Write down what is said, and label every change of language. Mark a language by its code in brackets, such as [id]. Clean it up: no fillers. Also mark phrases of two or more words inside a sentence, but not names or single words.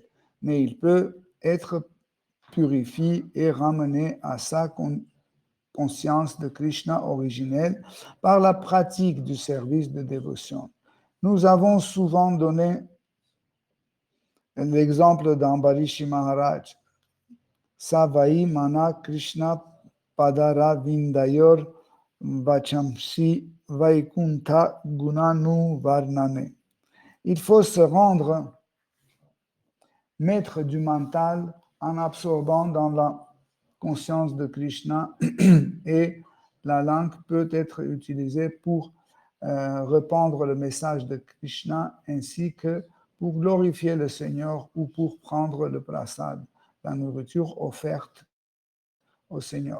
[fr] Mais il peut être purifié et ramené à sa conscience de Krishna originelle par la pratique du service de dévotion. Nous avons souvent donné l'exemple d'Ambarishi Maharaj. [sa] स वै मनः कृष्ण पदारविन्दयोर् वचांसि वैकुण्ठ गुणानु वर्णने. [fr] Il faut se rendre maître du mental en absorbant dans la conscience de Krishna et la langue peut être utilisée pour répandre le message de Krishna ainsi que pour glorifier le Seigneur ou pour prendre le prasad, la nourriture offerte au Seigneur.